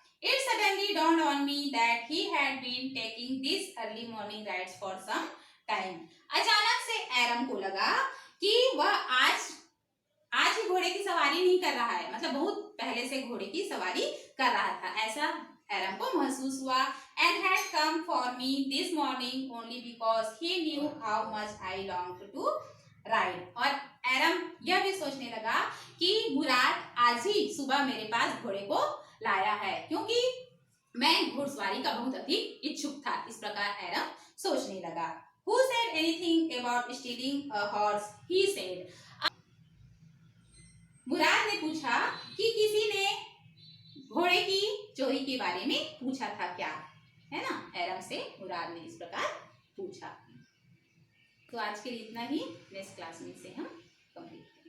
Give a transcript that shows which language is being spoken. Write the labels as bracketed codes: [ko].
[en] It suddenly dawned on me that he had been taking these early morning rides for some time. [hi] अचानक से एरम को लगा कि वह आज ही घोड़े की सवारी नहीं कर रहा है, मतलब बहुत पहले से घोड़े की सवारी कर रहा था, ऐसा एरम को महसूस हुआ. [en] And had come for me this morning only because he knew how much I longed to ride. [hi] और एरम यह भी सोचने लगा कि मुराद आज ही सुबह मेरे पास घोड़े को लाया है क्योंकि मैं घुड़सवारी का बहुत अधिक इच्छुक था. इस प्रकार एरम सोचने लगा. [en] Who said anything about stealing a horse? He said. [hi] मुराद ने पूछा कि किसी ने घोड़े की चोरी के बारे में पूछा था क्या, है ना. एरम से मुराद ने इस प्रकार पूछा. तो आज के लिए इतना ही. नेक्स्ट क्लास में इसे हम कंप्लीट